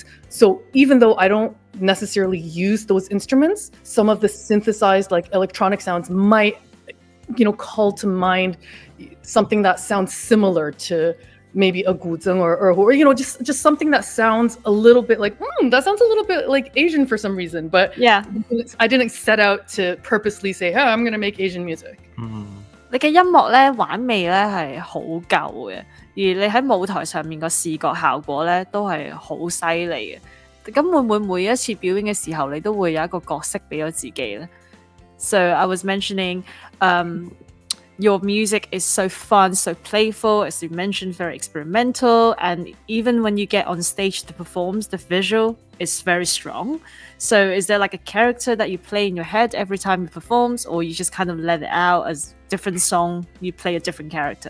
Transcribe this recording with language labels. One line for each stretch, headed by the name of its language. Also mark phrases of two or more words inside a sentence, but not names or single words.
English: So even though I don't necessarily use those instruments, some of the synthesized like electronic sounds might, call to mind something that sounds similar to maybe a guzheng or just something that sounds a little bit like that sounds a little bit like Asian for some reason. But yeah, I didn't set out to purposely say, hey, I'm gonna make Asian music.
Cantonese: 你嘅音樂咧玩味咧係好舊嘅，而你喺舞台上面個視覺效果咧都係好犀利嘅。咁會唔會每一次表演嘅時候，你都會有一個角色俾咗自己咧？
English: So I was mentioning, your music is so fun, so playful, as you mentioned, very experimental, and even when you get on stage to perform, the visual is very strong. So is there like a character that you play in your head every time you perform, or you just kind of let it out as different song, you play a different character?